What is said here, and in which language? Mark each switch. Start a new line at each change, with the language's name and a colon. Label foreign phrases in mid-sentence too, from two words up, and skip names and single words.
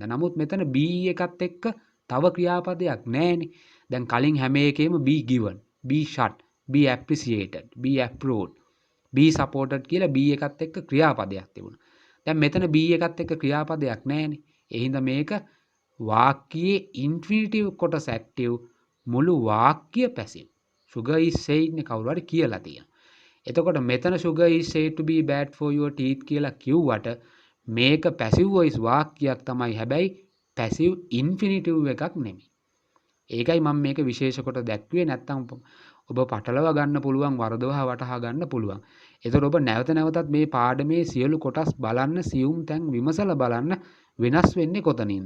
Sinhala: නමුත් මෙතන be එකත් එක්ක තව ක්‍රියාපදයක් නැහැනේ. දැන් කලින් හැම එකේම
English: be given, be shut, be appreciated, be approved, be supported
Sinhala: කියලා be එකත් එක්ක ක්‍රියාපදයක් තිබුණා. දැන් මෙතන be එකත් එක්ක ක්‍රියාපදයක් නැහැනේ. ඒ හින්දා මේක වාක්‍යයේ infinitive කොටස active, මුළු වාක්‍ය passive.
English: Sugar is saying
Sinhala: නේ කවුරු හරි කියලා තියෙනවා. එතකොට මෙතන
English: sugar is said to be bad for your teeth
Sinhala: කියලා කිව්වට මේක
English: passive voice
Sinhala: වාක්‍යයක් තමයි. හැබැයි
English: passive infinitive
Sinhala: එකක් නෙමෙයි. ඒකයි මම මේක විශේෂ කොට දැක්ුවේ. නැත්තම් ඔබ පටලවා ගන්න පුළුවන්, වරදවා වටහා ගන්න පුළුවන්. ඒතකොට ඔබ නැවත නැවතත් මේ පාඩමේ සියලු කොටස් බලන්න, සියුම් තැන් විමසලා බලන්න වෙනස් වෙන්නේ කොතනින්ද.